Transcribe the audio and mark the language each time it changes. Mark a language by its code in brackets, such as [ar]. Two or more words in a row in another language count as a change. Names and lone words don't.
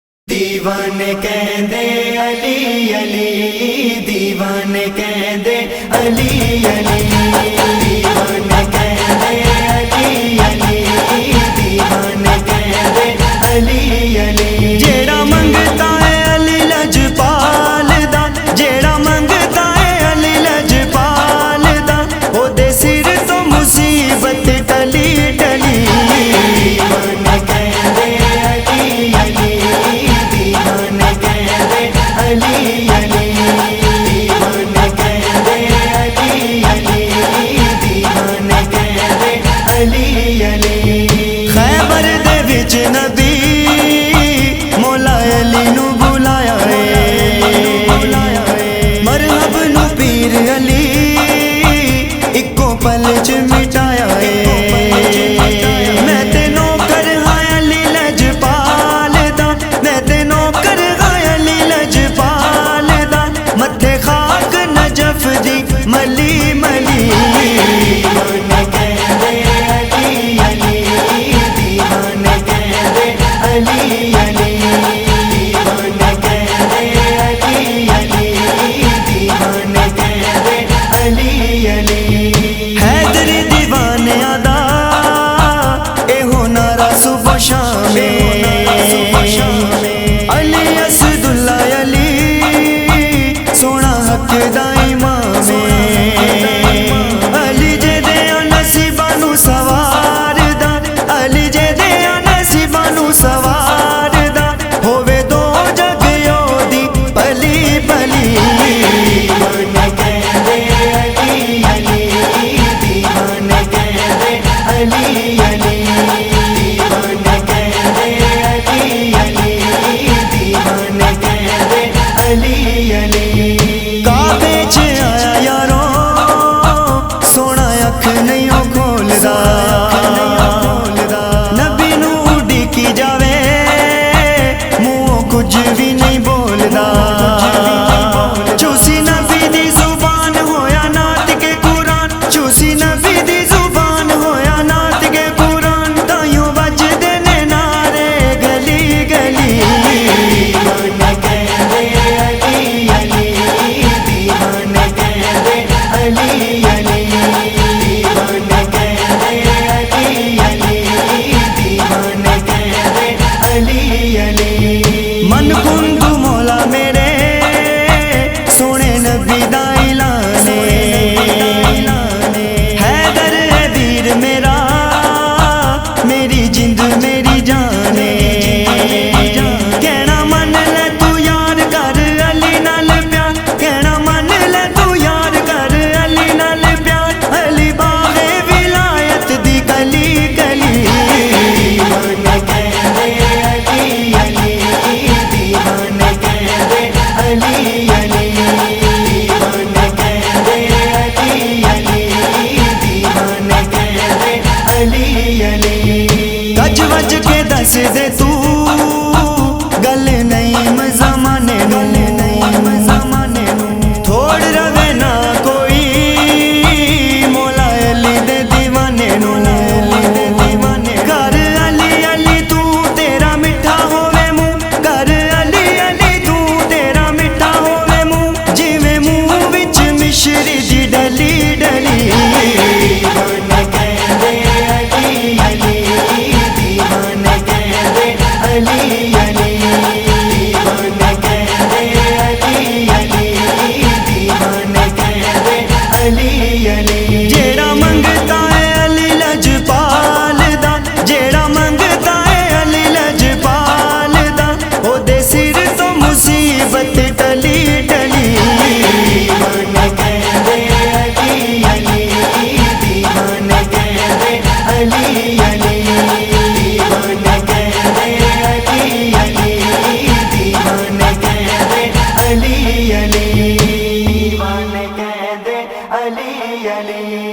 [pa] دیوانے کہندے علی علی، دیوانے کہندے علی علی، دیوانے کہندے علی علی، دیوانے کہندے علی علی۔ جیڑا منگتا ہے علی لجپال دا، جیڑا منگتا ہے علی لجپال دا، او دے سر تو مصیبت ٹلی ٹلی۔ دیوانے کہندے علی علی، دیوانے کہندے علی علی، دیوانے کہندے علی علی، دیوانے کہندے علی علی۔ خیبر دے وچ نبی مولا علی نو بلایا ہے، مرحب نو پیر علی اکو پل چ مٹایا ہے۔ میں تے نوکر ہاں علی لجپال دا، میں تے نوکر ہاں علی لجپال دا، متھے خاک نجف دی ملی ملی۔ دیوانے کہندے علی علی، دیوانے کہندے علی علی، دیوانے کہندے علی علی، دیوانے کہندے علی علی۔ حیدر دیوانیاں دا ایہو نعرہ صبح شام، علی اسد اللہ علی سونا حق دا امام، علی جے دیاں نصیباں نو سوار دا، علی جے دیاں نصیباں نو سوار دا، ہووے دو جگ یودی پلی پلی۔ دیوانے کہندے علی علی، دیوانے کہندے علی علی، دیوانے کہندے علی علی، دیوانے کہندے علی علی۔ کعبے چ آیا یارو سونا اکھ نہیں کھولدا، نبی نو ڈیکی جاوے منہ کچھ بھی نہیں بولدا، چوسی نبی دی زبان ہویا نعت کے قرآن، چوسی نبی دی زبان ہویا نعت کے قرآن، تائیوں بجدے نے نعرے گلی گلی۔ دیوانے کہندے علی علی، دیوانے کہندے علی علی، دیوانے کہندے علی علی، دیوانے کہندے علی علی۔ [ar] من کنdu [pa] مولا میرے سونے نبی دا اعلان، حیدر ہے ویر میرا میری جند میری جان، کہنا من لے تو یار کر علی نال پیار، کہنا من لے تو یار کر علی نال پیار، علی باغ ولایت دی گلی گلی۔ دیوانے کہندے علی علی، دیوانے کہندے علی علی، دیوانے کہندے علی علی، دیوانے کہندے علی علی۔ گج وج کے دس دے تو گل نہیں زمانے نو، تھوڑ روے نہ کوئی مولا علی دے دیوانے نو، کر علی علی تو تیرا میٹھا ہووے منہ، کر علی علی تو تیرا میٹھا ہووے منہ، جویں منہ وچ مشری دی ڈلی ڈلی۔ دیوانے کہندے علی علی، دیوانے کہندے علی علی، دیوانے کہندے علی علی، دیوانے کہندے علی علی۔ جیڑا منگتا ہے علی لجپال دا، جیڑا منگتا ہے علی لجپال دا، او دے سر تو مصیبت ٹلی ٹلی۔ دیوانے کہندے علی علی، دیوانے کہندے علی علی، دیوانے کہندے علی علی، دیوانے کہندے علی علی، دیوانے کہندے علی علی۔